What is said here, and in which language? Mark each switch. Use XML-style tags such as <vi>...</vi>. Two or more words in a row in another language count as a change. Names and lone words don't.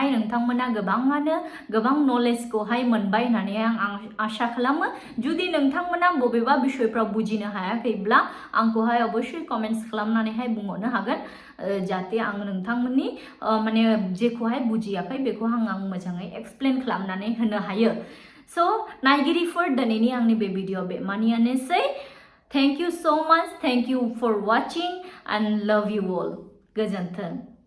<brx>नोंथांमोना गोबाङानो गोबां नलेजखौहाय मोनबाय होननानै आं आसा खालामो जुदि नोंथांमोना बबेबा बिषयफ्राव बुजिनो हायाखैब्ला आंखौहाय अबस्यय कमेन्ट्स खालामनानैहाय बुंहरनो हागोन जाहाथे आं नोंथांमोननि माने जेखौहाय बुजियाखै बेखौ आं मोजाङै एक्सप्लेन खालामनानै होनो हायो सो नायगिरिफोर दिनैनि आंनि बे भिडिअ बेमानियानोसै</brx> <en>thank you so much thank you for watching and love you all</en> <brx>गोजोन्थों</brx>